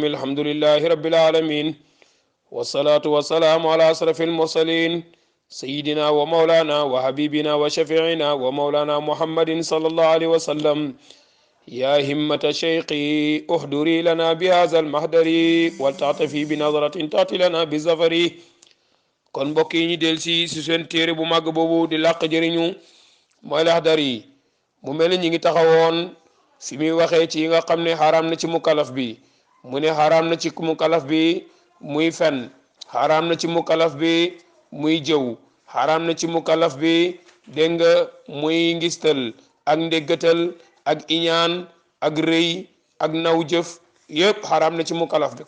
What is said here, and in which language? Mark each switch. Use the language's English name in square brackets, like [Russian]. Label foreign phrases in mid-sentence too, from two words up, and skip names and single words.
[Arabic] الحمد لله رب العالمين، والصلاة والسلام على أشرف المرسلين سيدنا ومولانا وحبيبنا وشفيعنا ومولانا محمد صلى الله عليه وسلم. يا همة شيخي احضري لنا بهذا المحضر ولتعطفي بنظرة تأتي لنا بالظفر. [Wolof] kon mbokk yi ñu del si seen téere bu màgg boobu di làq jëriñu mooy Laxdari. mu mel ni ñi ngi taxawoon fi muy waxee ci yi nga xam ne xaraam na ci mukallaf bi. mu ne xaraam na ci mukallaf bi muy fen, xaraam na ci mukallaf bi muy jëw, xaraam na ci mukallaf bi dégg nga muy ngistal ak ndéggatal ak iñaan ak rëy ak naw jëf yépp xaraam na ci mukallaf bi.